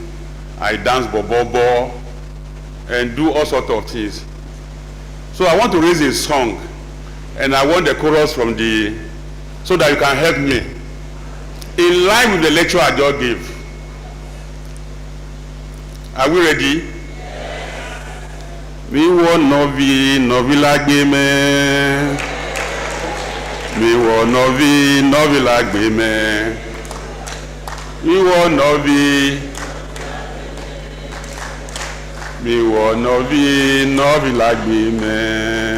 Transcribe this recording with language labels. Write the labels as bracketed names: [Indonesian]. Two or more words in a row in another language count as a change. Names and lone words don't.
[English] I dance bobobo and do all sorts of things. So I want to raise a song, and I want the chorus from so that you can help me. In line with the lecture I just gave. Are we ready? [Ewe] Mi wo novi lagbe me. Mi wo novi lagbe me. Mi wo novi lagbe me.